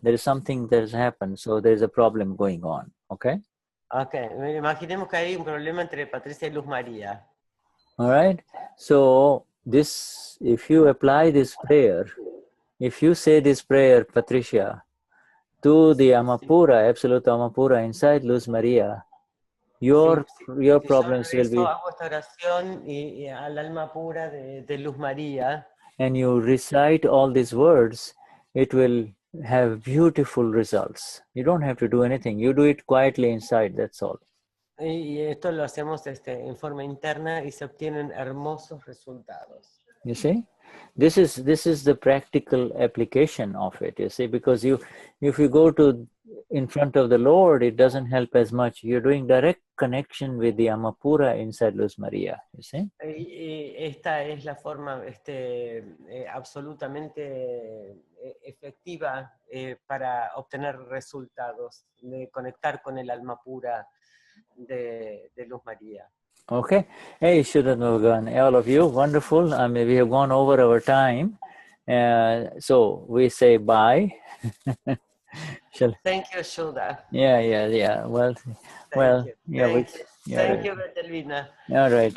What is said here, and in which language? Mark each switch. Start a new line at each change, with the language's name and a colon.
English: There is something that has happened, so there is a problem going on. Okay.
Spanish: Okay, imaginemos que hay un problema entre Patricia y Luz María.
English: All right. So if you apply this prayer, if you say this prayer, Patricia, to the Amapura, absolute Amapura inside Luz Maria, your problems will be.
Spanish: Hago esta oración y al alma pura de Luz María.
English: And you recite all these words, it will have beautiful results. You don't have to do anything. You do it quietly inside, that's all.
Spanish: Y esto lo hacemos en forma interna y se obtienen hermosos resultados.
English: You see? This is the practical application of it, you see, because if you go to in front of the Lord, it doesn't help as much. You're doing direct connection with the Amapura inside Luz Maria, you see?
Spanish: Y esta es la forma absolutamente efectiva para obtener resultados, de conectar con el alma pura de Luz María.
English: Okay. Hey, Vishuddhatma, all of you, wonderful. I mean, we have gone over our time. So we say bye. Thank you, Shuddha. Yeah. Well, Thank you, right. Etelvina. All right.